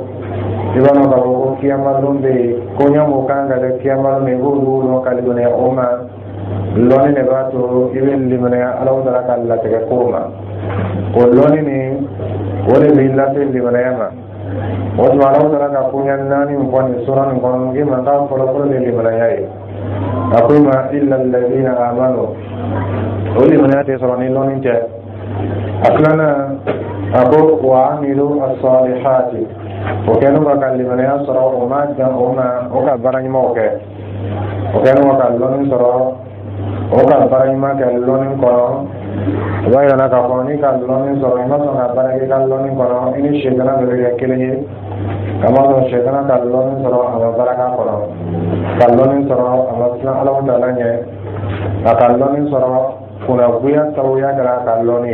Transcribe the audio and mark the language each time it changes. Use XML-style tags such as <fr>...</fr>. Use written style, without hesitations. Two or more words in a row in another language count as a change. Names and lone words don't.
<bm>i b'a dɔn k'a fɔ ko kiyama don bɛ yen ko ɲamu kan ka kɛ kiyama don i b'olu dɔn ka limanaya o ma lɔni de b'a to i bɛ limanaya Ala taala ka latigɛ ko ma o lɔni nin o de b'i lase limanaya ma o tuma Ala taala ka koɲɛ naani min fɔ nin sura nin kɔnɔ k'i ma k'a fɔlɔfɔlɔ de limanaya ye a ko ma</bm> <ar>إلا الذين آمنوا</ar> <bm>o limanaya tɛ sɔrɔ ni lɔni tɛ a filanan a ko</bm> <ar>وعملوا الصالحات</ar> <bm>o kɛlen ka limanaya sɔrɔ o ma jan o ma o ka baara ɲumanw kɛ o kɛlen ka lɔni sɔrɔ o ka baara ɲuman kɛ lɔni kɔnɔ o b'a yira k'a fɔ ni ka lɔni sɔrɔ i ma sɔn ka baara kɛ i ka lɔni kɔnɔ i ni sɛtana bɛ kɛ kelen ye ka ma sɔn sɛtana ka lɔni sɔrɔ a ma baara k'a kɔnɔ ka lɔni sɔrɔ a ma siran Ala taala ɲɛ a ka lɔni sɔrɔ kunnagoya sababuya kɛra a ka lɔni</bm>